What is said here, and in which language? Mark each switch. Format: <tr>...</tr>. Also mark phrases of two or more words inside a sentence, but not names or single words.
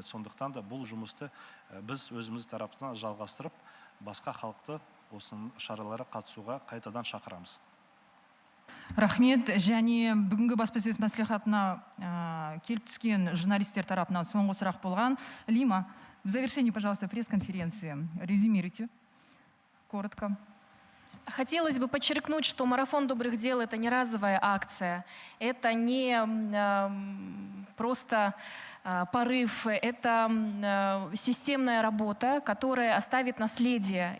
<kk>Сондықтан да бұл жұмысты біз өзіміз тарапынан жалғастырып, басқа халықты осының шаралары қатысуға қайтадан шақырамыз. Рахмет. Және бүгінгі баспасөз мәслихатына келіп түскен журналистер тарапынан соңғы сұрақ болған.</kk> <ru>Лима, в завершении, пожалуйста, пресс-конференции резюмируйте коротко. Хотелось бы подчеркнуть, что марафон добрых дел – это не разовая акция, это не просто порыв, это системная работа, которая оставит наследие.</ru>